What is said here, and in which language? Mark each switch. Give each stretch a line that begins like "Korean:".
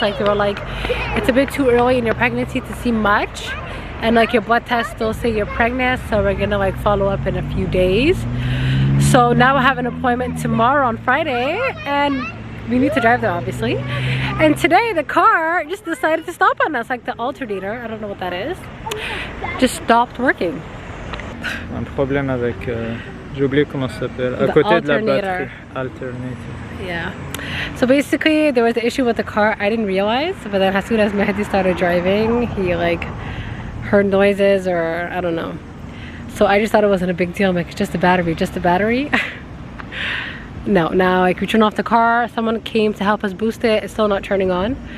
English: Like they were like, it's a bit too early in your pregnancy to see much, and like your blood tests still say you're pregnant, so we're gonna like follow up in a few days. So now I have an appointment tomorrow on Friday, and we need to drive there obviously. And today the car just decided to stop on us, like the alternator, I don't know what that is, just stopped working.
French: Un problème avec j'ai oublié comment ça s'appelle, à côté de la batterie.
English: Alternator. Yeah. So basically there was an issue with the car. I didn't realize, but then as soon as Mehdi started driving, he like heard noises, or I don't know. So I just thought it wasn't a big deal. I'm like, it's just a battery, just a battery. No, now like we turn off the car, someone came to help us boost it, it's still not turning on.